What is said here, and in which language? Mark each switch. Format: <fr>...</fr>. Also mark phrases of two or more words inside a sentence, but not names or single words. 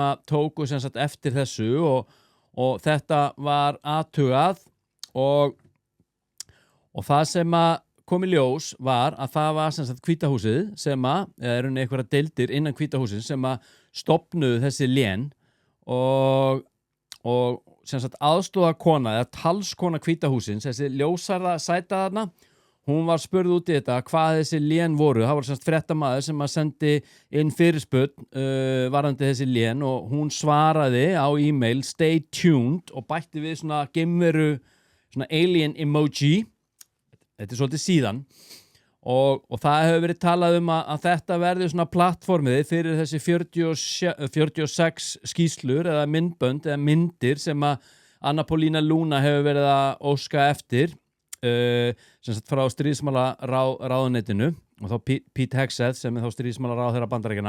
<is>að tóku sem sagt eftir þessu og þetta var athugað og það sem að kom í ljós var að það var sem sagt Hvíta húsið sem að, eða einhverja deildir innan Hvíta húsið sem að stofnuðu þessi lén og sem sagt aðstoðarkona eða talskona Hvíta hússins, þessi ljósarða sæta þarna, hún var spurð út í þetta hvað þessi lén voru. Það var sem sagt fréttamaður sem að sendi inn fyrirspurn varðandi þessi lén og hún svaraði á e-mail</is> <en>stay tuned</en> <is>og bætti við svona geimveru, svona</is> <en>alien emoji.</en> <is>Þetta svolítið síðan og það hefur verið talað að þetta verði svona plattformið fyrir þessi 46 skýrslur eða myndbönd eða myndir sem að Anna Paulina Luna hefur verið að óska eftir sem sagt frá stríðsmálaráðuneytinu og þá Pete Hegseth sem þá stríðsmálaráðherra Bandaríkjanna.</is>